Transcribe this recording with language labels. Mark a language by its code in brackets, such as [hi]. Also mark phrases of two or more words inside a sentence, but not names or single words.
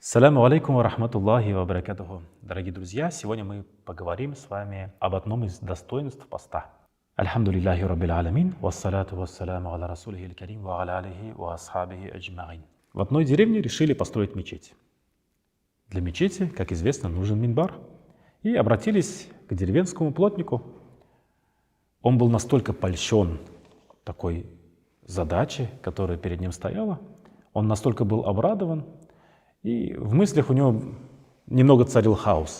[ar] سلام عليكم ورحمة الله وبركاته. [ru] Дорогие друзья, сегодня мы поговорим с вами об одном из достоинств поста. [ar] الحمد لله رب العالمين، والصلاة والسلام على رسوله الكريم وعلى آله وأصحابه أجمعين. [ru] В одной деревне решили построить мечеть. Для мечети, как известно, нужен минбар. И обратились к деревенскому плотнику. Он был настолько польщен такой задачей, которая перед ним стояла, он настолько был обрадован, и в мыслях у него немного царил хаос.